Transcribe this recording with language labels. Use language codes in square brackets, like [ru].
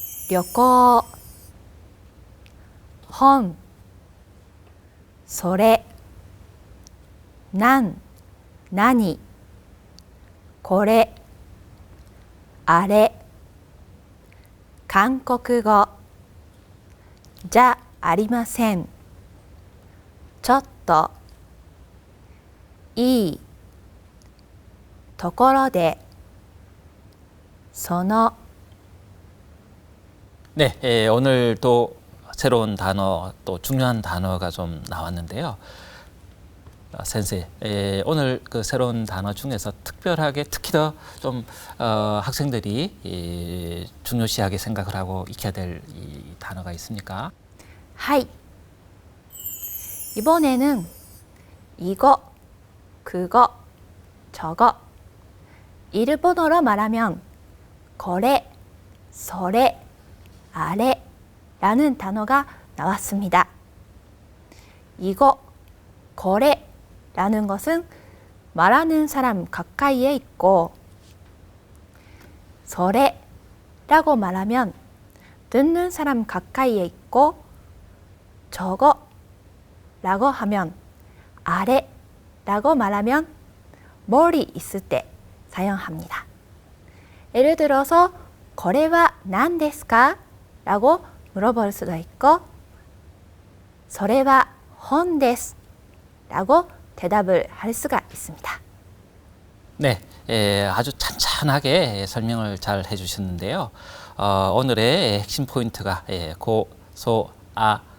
[ja] 旅行、本、それ、何、これ、あれ、韓国語、じゃありません、ちょっと、いい、ところで、その [ko] 네, 오늘 또 새로운 단어, 또 중요한 단어가 좀 나왔는데요. 센세, 오늘 그 새로운 단어 중에서 특별하게 특히 더 좀 학생들이 중요시하게 생각을 하고 익혀야 될 이 단어가 있습니까? [ja] はい。 [ko] 이번에는 이거, 그거, 저거. 일본어로 말하면 [ja] これ, それ, あれ [ko] 라는 단어가 나왔습니다. 이거, これ 라는 것은 말하는 사람 가까이에 있고 それ 라고 말하면 듣는 사람 가까이에 있고 저거 라고 하면 あれ 라고 말하면 멀리 있을 때 사용합니다. 예를 들어서 [ja] これは何ですか? [ko] 라고 물어볼 수도 있고 [ja] それは本です [ko] 라고 대답을 할 수가 있습니다. 네, 아주 찬찬하게 설명을 잘 해주셨는데요. 오늘의 핵심 포인트가 고, 소, 아,